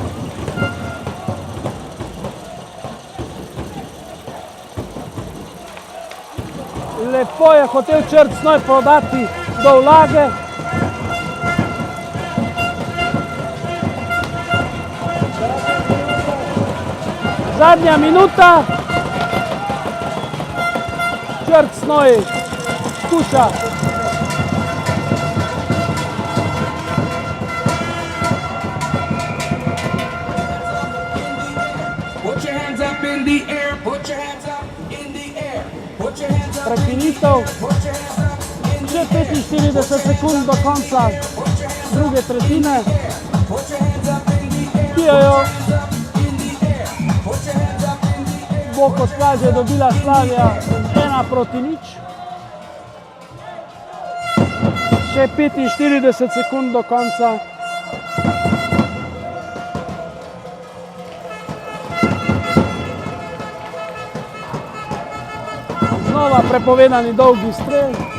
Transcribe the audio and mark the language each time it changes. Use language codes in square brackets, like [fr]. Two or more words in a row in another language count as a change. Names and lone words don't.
[sl] Lepo je hotel Črc Znoj podati do vlage. Zadnja minuta. Črc Znoj skuša. [en] Put your hands up in the air. Put your hands up in the air. Put your hands up in the [sl] Prekinitev. [en] air. Put your hands up in the [sl] Še 45 sekund do konca druge tretjine. [en] Put your hands up in the air. [sl] Pijejo. [en] In the air. Put your hands up in the air. [sl] Bo kot kaže dobila Slavija 1:0. Še 45 sekund do konca. Znova prepovedani dolgi strel.